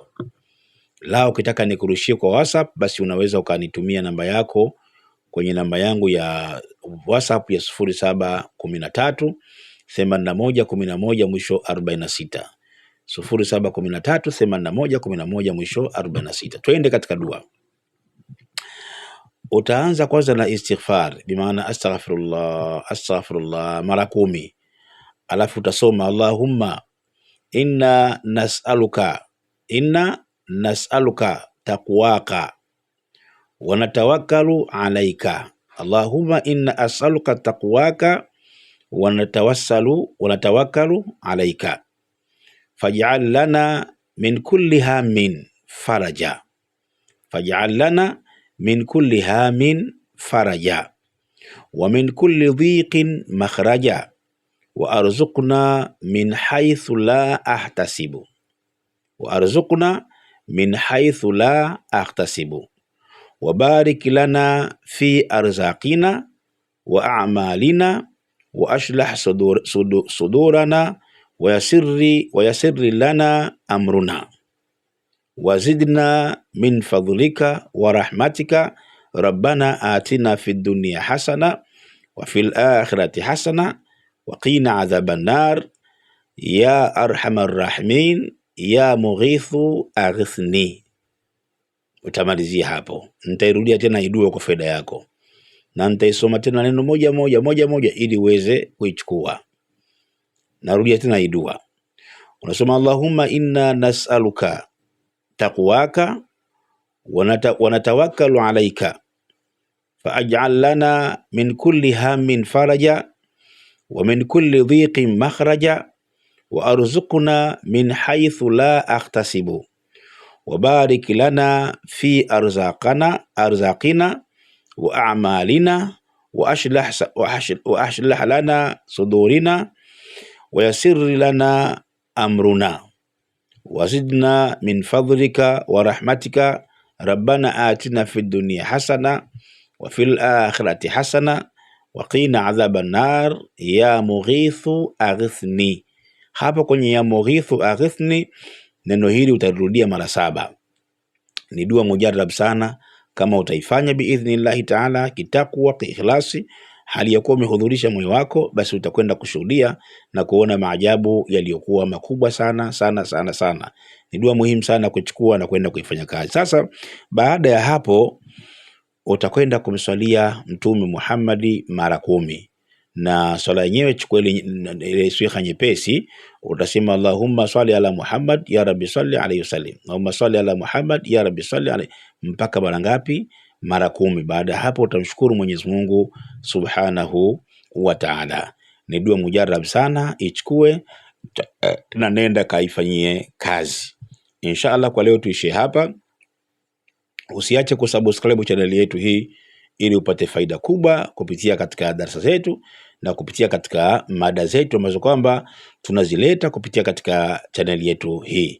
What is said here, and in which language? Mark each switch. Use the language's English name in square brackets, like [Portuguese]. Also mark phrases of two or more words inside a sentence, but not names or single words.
[Swahili] La, ukitaka nikurushie kwa WhatsApp basi unaweza ukanitumia namba yako kwenye namba yangu ya WhatsApp ya 0713 8111 mwisho 46. 0713 8111 mwisho 46. Twende katika dua. Utaanza kwanza na istighfar, bimaana astaghfirullah mara 10. Alafu utasoma [Arabic] اللهم إنا نسألك تقواك ونتوكل عليك. اللهم إنا أسألك تقواك ونتوكل عليك. فاجعل لنا من كل هم فرجا. فاجعل لنا من كل هم فرجا ومن كل ضيق مخرجا وارزقنا من حيث لا أحتسب. وارزقنا من حيث لا أحتسب. وبارك لنا في أرزاقنا وأعمالنا واشرح صدورنا ويسر لنا أمرنا. وزدنا من فضلك ورحمتك ربنا آتنا في الدنيا حسنة وفي الآخرة حسنة وقنا عذاب النار يا أرحم الراحمين يا مغيث أغثني. [Swahili] Utamalizia hapo. Nitairudia tena idua kwa faida yako. na nitaisoma tena neno moja moja ili uweze kuichukua. Narudia tena hii dua. Unasema [Arabic] اللهم إنا نسألك تقواك ونتوكل عليك فاجعل لنا من كل هم فرجا ومن كل ضيق مخرجا وارزقنا من حيث لا أحتسب وبارك لنا في أرزاقنا وأعمالنا واشرح لنا صدورنا ويسر لنا أمرنا وزدنا من فضلك ورحمتك ربنا آتنا في الدنيا حسنة وفي الآخرة حسنة وقنا عذاب النار يا مغيث أغثني. [Swahili] Hapa kwenye [Arabic] يا مغيث أغثني, [Swahili] neno hili utarudia mara 7. Ni dua mujarrab sana, kama utaifanya [Arabic] بإذن الله تعالى [Swahili] kitakwa kiikhlasi, hali ya kuwa umehudhurisha moyo wako, basi utakwenda kushuhudia na kuona maajabu yaliyokuwa makubwa sana sana sana sana. Ni dua muhimu sana kuchukua na kwenda kuifanya kazi. Sasa baada ya hapo utakwenda kumswalia Mtume Muhammadi mara 10, na swala yenyewe chukua ile swikha nyepesi. [Arabic] Utasema اللهم صل على محمد يا رب صل عليه وسلم اللهم صل على محمد يا رب صل عليه, [Swahili] mpaka mara ngapi? Mara 10. Baada ya hapo utamshukuru Mwenyezi Mungu [Arabic] سبحانه وتعالى. [Swahili] Ni dua mujarrab sana, ichukue na nenda kaifanyie kazi. Inshallah kwa leo tuishie hapa. Usiache kusubscribe channel yetu hii ili upate faida kubwa kupitia katika darasa zetu na kupitia katika mada zetu ambazo kwamba tunazileta kupitia katika channel yetu hii.